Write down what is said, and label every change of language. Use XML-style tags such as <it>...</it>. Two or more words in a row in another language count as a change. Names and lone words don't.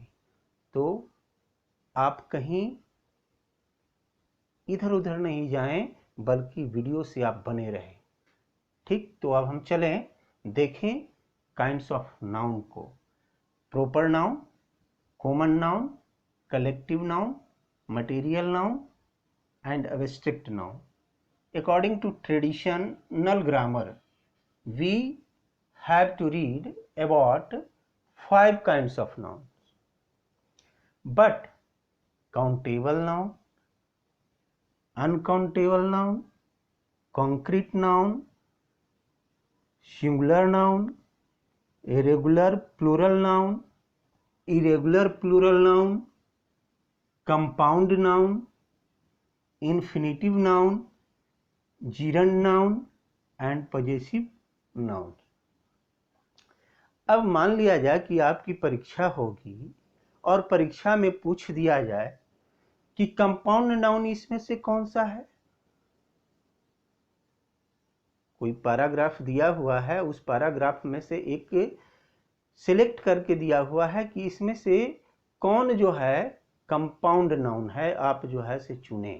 <hi>तो आप कहीं इधर उधर नहीं जाएं बल्कि वीडियो से आप बने रहें। ठीक, तो अब हम चलें देखें</hi> <en>kinds of noun</en> <hi>को।</hi> <en>proper noun, common noun, collective noun, material noun and abstract noun. According to traditional grammar, we have to read about 5 kinds of nouns. But countable noun, uncountable noun, concrete noun, singular noun, irregular plural noun, irregular plural noun, compound noun, infinitive noun, gerund noun and possessive noun.</en> <hi>अब मान लिया जाए कि आपकी परीक्षा होगी और परीक्षा में पूछ दिया जाए कि</hi> <en>compound noun</en> <hi>इसमें से कौन सा है। कोई पैराग्राफ दिया हुआ है, उस पैराग्राफ में से एक सिलेक्ट करके दिया हुआ है कि इसमें से कौन जो है</hi> <en>compound noun</en> <hi>है, आप जो है से चुने।</hi>